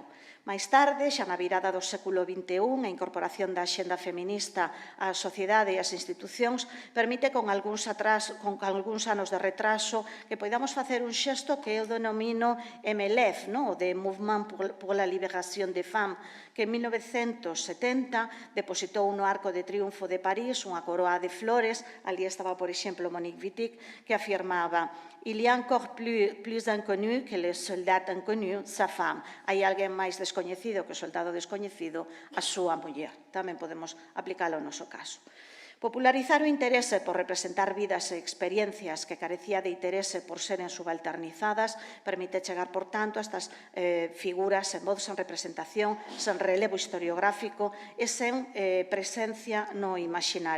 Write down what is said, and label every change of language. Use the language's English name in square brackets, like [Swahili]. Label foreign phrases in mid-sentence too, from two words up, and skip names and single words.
[Galician] Máis tarde, xa na virada do século XXI, a incorporación da axenda feminista á sociedade e ás institucións permite con algúns anos de retraso que podamos facer un xesto que eu denomino MLF, o de Mouvement pour la Libération des Femmes, que en 1970 depositou no Arco de Triunfo de París unha coroa de flores. Ali estaba, por exemplo, Monique Wittig, que afirmaba: [French] «Il y a encore plus inconnu que le soldat inconnu, sa femme». [Galician] Hai alguén máis descoñecido que o soldado descoñecido, a súa muller. Tamén podemos aplicalo ao noso caso. Popularizar o interese por representar vidas e experiencias que carecía de interese por seren subalternizadas permite chegar, por tanto, a estas figuras sen voz, sen representación, sen relevo historiográfico e sen presencia no imaginario.